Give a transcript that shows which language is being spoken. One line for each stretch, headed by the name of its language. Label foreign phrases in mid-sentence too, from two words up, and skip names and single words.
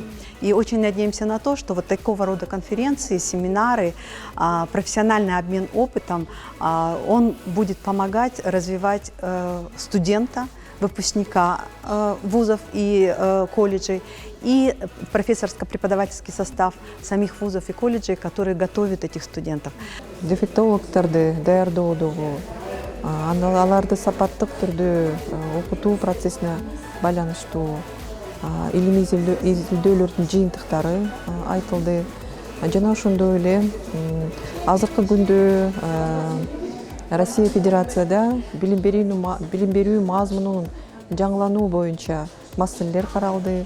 Russian: И очень надеемся на то, что вот такого рода конференции, семинары, профессиональный обмен опытом, он будет помогать развивать студента, выпускника вузов и колледжей, и профессорско-преподавательский состав самих вузов и колледжей, которые готовят этих студентов.
Kyrgyz: Дефектологтарды даярдоодогу, аларды сапаттык түрдө окутуу процессине байланыштуу илимий изилдөөлөрдүн жыйынтыктары айтылды. Жана ошондой эле азыркы күндө Россия Федерацияда билим берүү мазмунунун жаңылануу боюнча маселелер каралды.